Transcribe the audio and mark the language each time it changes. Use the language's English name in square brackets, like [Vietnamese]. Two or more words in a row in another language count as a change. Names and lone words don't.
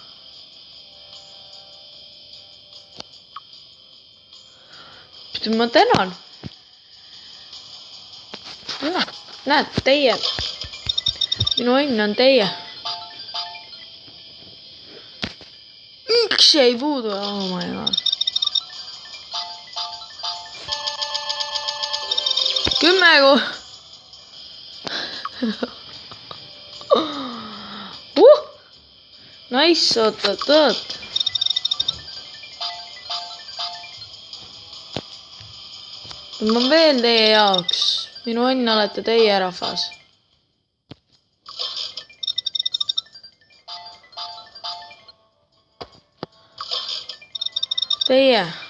[Estonian] Ma tänan. Näed, teie. Minu õnn on teie. Üks ei puudu. [English] Oh my god. 10 Nice, [Estonian] oot. Ma veel teie jaoks. Minu õnn olete teie, rahvas. Teie.